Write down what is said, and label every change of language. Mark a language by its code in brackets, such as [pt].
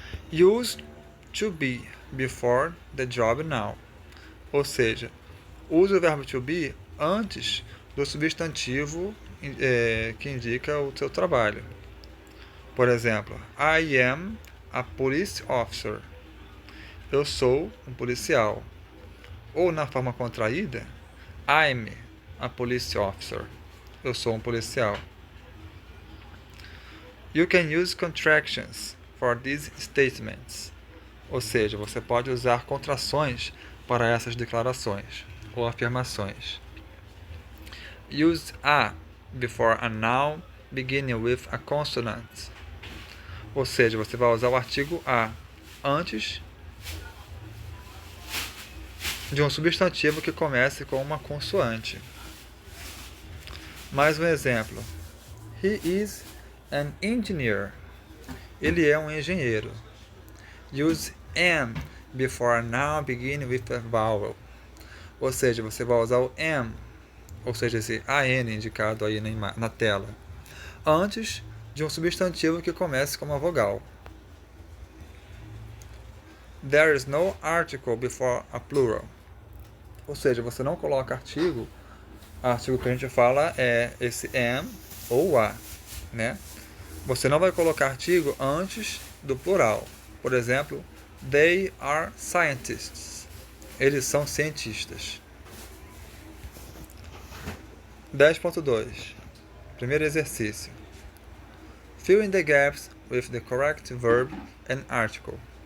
[en] Use to be before the job now. [pt] Ou seja, use o verbo to be antes do substantivo que indica o seu trabalho. Por exemplo, [en] I am a police officer. [pt] Eu sou um policial. Ou na forma contraída, [en] I'm a police officer. [pt] Eu sou um policial. [en] You can use contractions for these statements. [pt] Ou seja, você pode usar contrações para essas declarações ou afirmações. [en] Use a before a noun beginning with a consonant. [pt] Ou seja, você vai usar o artigo a antes de um substantivo que comece com uma consoante. Mais um exemplo. [en] He is an engineer. [pt] Ele é um engenheiro. [en] Use am before a noun beginning with a vowel. [pt] Ou seja, você vai usar o am, ou seja, esse an indicado aí na tela, antes de um substantivo que comece com uma vogal. [en] There is no article before a plural. [pt] Ou seja, você não coloca artigo que a gente fala é esse am ou a, né? Você não vai colocar artigo antes do plural. Por exemplo, [en] they are scientists. [pt] Eles são cientistas. [en] 10.2. [pt] Primeiro exercício. [en] Fill in the gaps with the correct verb and article.